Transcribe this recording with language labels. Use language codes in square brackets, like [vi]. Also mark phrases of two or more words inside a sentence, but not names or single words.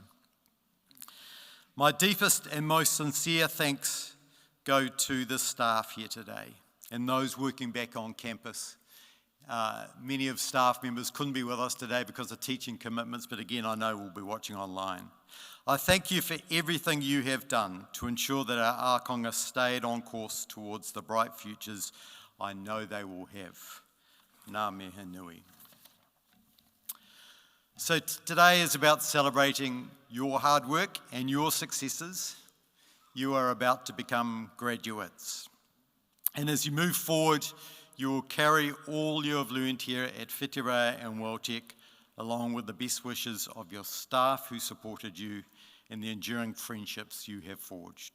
[en] My deepest and most sincere thanks go to the staff here today and those working back on campus. Many of staff members couldn't be with us today because of teaching commitments, but again, I know we'll be watching online. I thank you for everything you have done to ensure that our ākonga stayed on course towards the bright futures I know they will have. [mi] Ngā mihi nui. [en] So today is about celebrating your hard work and your successes. You are about to become graduates. And as you move forward, you will carry all you have learned here at Whitireia and WelTec, along with the best wishes of your staff who supported you and the enduring friendships you have forged.